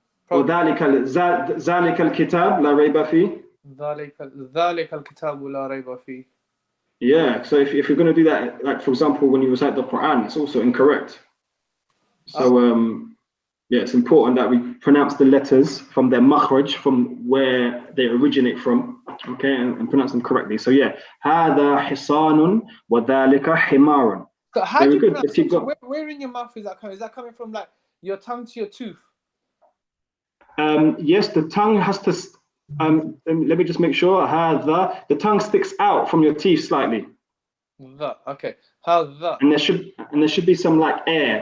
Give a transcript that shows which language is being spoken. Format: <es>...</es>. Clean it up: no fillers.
<ar>Or ذلك الكتاب لا ريب فيه. ذلك الكتاب لا ريب فيه.</ar> <en>Yeah, so if you're going to do that, like for example, when you recite the Quran, it's also incorrect. So yeah, it's important that we pronounce the letters from their makhraj, from where they originate from, okay, and pronounce them correctly. So yeah,</en> <ar>هذا حصان وذلك حمار.</ar> <en>So how do you pronounce it? Where in your mouth is that coming? Is that coming from like your tongue to your tooth? Yes, the tongue has to. Let me just make sure. The tongue sticks out from your teeth slightly. Okay. And there should be some like air.</en>